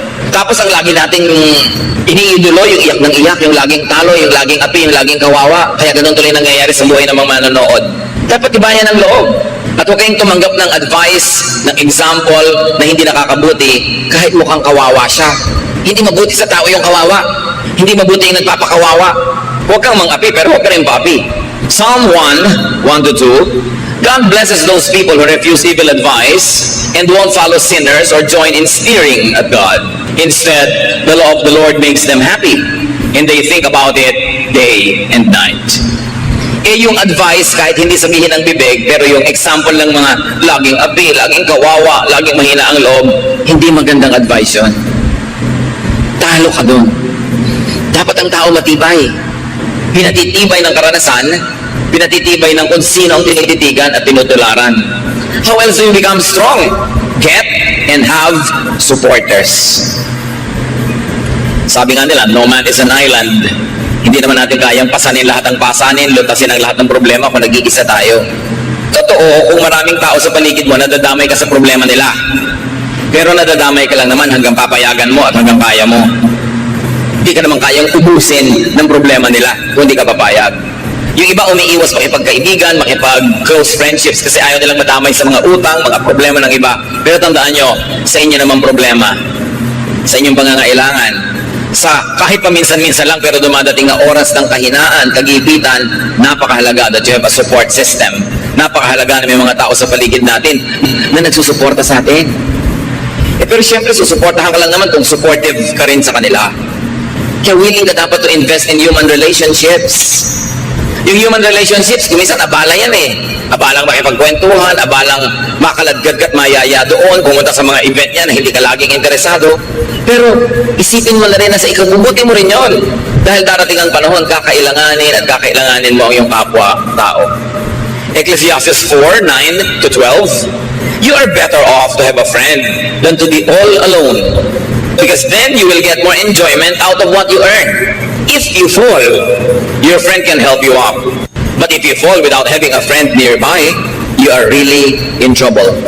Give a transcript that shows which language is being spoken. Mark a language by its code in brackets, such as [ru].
[tl] Tapos ang lagi nating iniidolo, yung iyak ng iyak, yung laging talo, yung laging api, yung laging kawawa. Kaya ganun tuloy nangyayari sa buhay ng mga manonood. Dapat ibayan ang loob. At huwag kayong tumanggap ng advice, ng example na hindi nakakabuti kahit mukhang kawawa siya. Hindi mabuti sa tao yung kawawa. Hindi mabuti yung nagpapakawawa. Huwag kang mang-api, pero huwag ka rin pa-api. [en] Psalm 1:1-2, God blesses those people who refuse evil advice and won't follow sinners or join in sneering at God. Instead, the law of the Lord makes them happy, and they think about it day and night. [tl] Yung advice, kahit hindi sabihin ng bibig, pero yung example ng mga laging api, laging kawawa, laging mahina ang loob, hindi magandang advice yun. Talo ka dun. Dapat ang tao matibay. Pinatitibay ng karanasan, pinatitibay ng kung sino ang tinititigan at tinutularan. [en] How else do you become strong? Get and have supporters. [tl] Sabi nga nila, [en] no man is an island. [tl] Hindi naman natin kayang pasanin lahat ng pasanin, lutasin ang lahat ng problema kung nag-iisa tayo. Totoo, kung maraming tao sa paligid mo, nadadamay ka sa problema nila. Pero nadadamay ka lang naman hanggang papayagan mo at hanggang kaya mo. Hindi ka naman kayang ubusin ng problema nila kung hindi ka papayag. Yung iba umiiwas makipagkaibigan, makipag-close friendships kasi ayaw nilang madamay sa mga utang, mga problema ng iba. Pero tandaan nyo, sa inyo naman problema, sa inyong pangangailangan, sa kahit paminsan-minsan lang pero dumadating na oras ng kahinaan, kagipitan, napakahalaga [en] that you have a support system. [tl] Napakahalaga na may mga tao sa paligid natin na nagsusuporta sa atin. Pero syempre, susuportahan ka lang naman kung supportive ka rin sa kanila. Kaya willing ka dapat [en] to invest in human relationships. [tl] Yung human relationships, kuminsan abala yan eh. Abalang makipagkwentuhan, abalang makaladgad at mayaya doon, pumunta sa mga event niya na hindi ka laging interesado. Pero isipin mo na rin na sa ikabubuti mo rin yon. Dahil darating ang panahon, kakailanganin at kakailanganin mo ang iyong kapwa-tao. [en] Ecclesiastes 4:9-12, you are better off to have a friend than to be all alone. Because then you will get more enjoyment out of what you earn. If you fall, your friend can help you up. But if you fall without having a friend nearby, you are really in trouble.